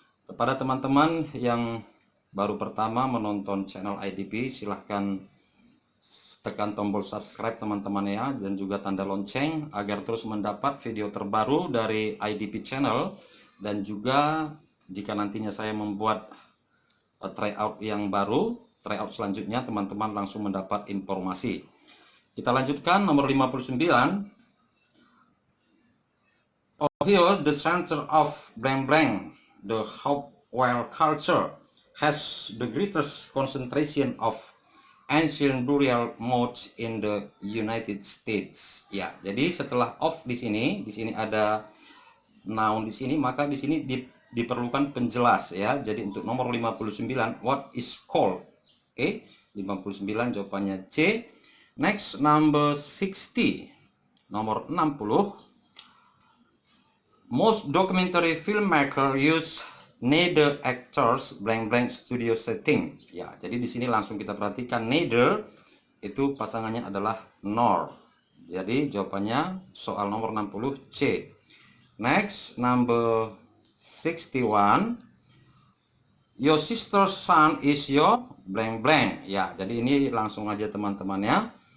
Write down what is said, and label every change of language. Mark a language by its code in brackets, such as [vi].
[id] Kepada teman-teman yang baru pertama menonton channel IDP, silahkan tekan tombol subscribe teman-teman ya, dan juga tanda lonceng agar terus mendapat video terbaru dari IDP channel. Dan juga jika nantinya saya membuat tryout yang baru, tryout selanjutnya, teman-teman langsung mendapat informasi. Kita lanjutkan nomor 59. [en] Ohio, the center of blank blank, the Hopewell culture has the greatest concentration of ancient burial mounds in the United States. [id] Ya, jadi setelah of di sini ada noun di sini, maka di sini diperlukan penjelas ya. Jadi untuk nomor 59, [en] what is called? [id] Oke, 59 jawabannya C. [en] Next number 60, [id] nomor 60. [en] Most documentary filmmaker use neither actors blank blank studio setting. [id] Ya, jadi di sini langsung kita perhatikan neither itu pasangannya adalah nor. Jadi jawabannya soal nomor 60 C. [en] Next number 61. Your sister's son is your blank blank. [id] Ya, jadi ini langsung aja teman-teman ya.